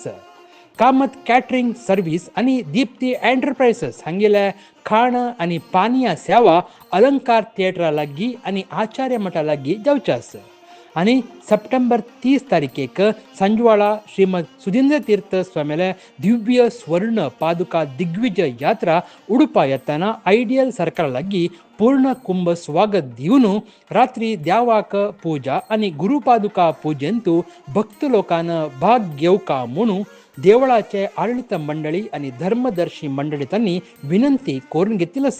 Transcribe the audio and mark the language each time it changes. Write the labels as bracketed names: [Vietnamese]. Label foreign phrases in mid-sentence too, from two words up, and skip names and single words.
[Konkani] कामत कॅटरिंग सर्व्हिस आणि दीप्ती एंटरप्राइसेस हांगेला खाण आणि पानिया सेवा अलंकार थिएटरा लागीं आणि आचार्य मठा लागीं जावचास. आणि सप्टेंबर 30 तारखेक संजवाळा श्रीमद सुधींद्र तीर्थ स्वामीले दिव्य स्वर्ण पादुका दिग्विजय यात्रा उडुपा येताना आयडियल सर्कल लागीं पूर्ण कुंभ स्वागत दिवन रात्री देवाक पूजा आणि गुरुपादुका पूजेंतू भक्त लोकांना भाग घेवका म्हणून देवळाचे आडಳಿತ मंडळी आणि धर्मदर्शी मंडळींनी विनंती करून घेतलस.